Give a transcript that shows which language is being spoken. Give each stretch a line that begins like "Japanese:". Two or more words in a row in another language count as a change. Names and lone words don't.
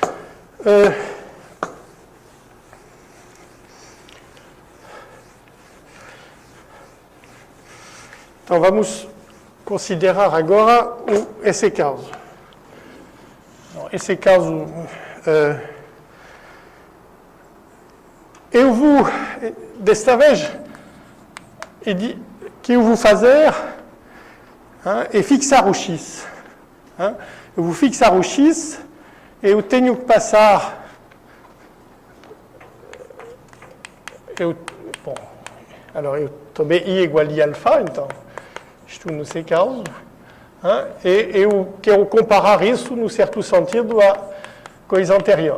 Portuguese: Então vamos considerar agora esse caso. Esse caso, eu vou, desta vez, que eu vou fazer é fixar o x.
French: Vous fixez
Portuguese: o x e eu tenho que passar. Bom, alors eu tomei I igual I alfa, então estou no C caso. E eu quero comparar isso, no certo sentido, à coisa anterior.